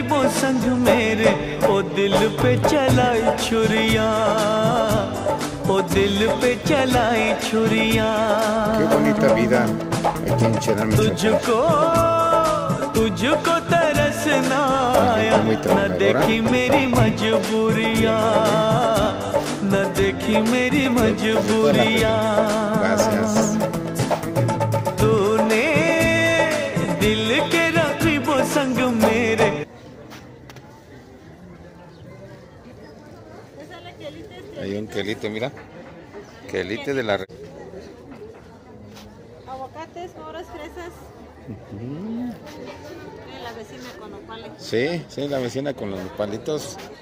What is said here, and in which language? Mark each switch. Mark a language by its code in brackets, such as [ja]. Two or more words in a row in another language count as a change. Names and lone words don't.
[hi] संग मेरे, ओ दिल पे चलाई छुरिया, ओ दिल पे चलाई छुरिया। [es] Qué bonita vida aquí en Cherán, [hi] तुझको तरस न आया, न देखी मेरी मजबूरिया, न देखी मेरी मजबूरिया। तूने दिल के रखीबो संग मेरे। [es] Hay un quelite, mira, quelite de la... Aguacates, moras, fresas. La vecina con los palitos. Sí, sí, la vecina con los palitos.